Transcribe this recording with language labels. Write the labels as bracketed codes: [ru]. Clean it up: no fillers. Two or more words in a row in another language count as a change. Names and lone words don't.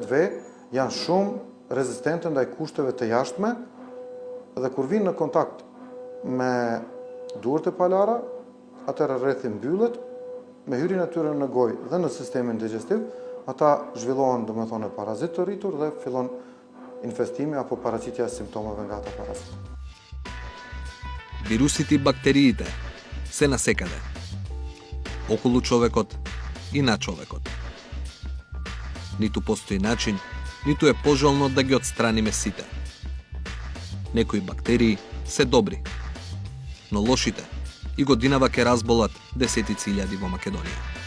[sq] janë shumë rezistente ndaj kushteve të jashtme dhe kur vinë në kontakt me duart e palara, atëherë rrethi mbyllet, me hyrjen e tyre në gojë dhe në sistemin digestiv, ata zhvillohen domethënë parazit të rritur dhe fillon infestimi apo paraqitja e simptomeve nga ata parazit. [mk] Вирусите и бактериите се насекаде. Околу човекот и на човекот. Ниту постои начин, ниту е пожелно да ги отстраниме сите. Некои бактерии се добри, но лошите и годинава ке разболат десетици илјади во Македонија.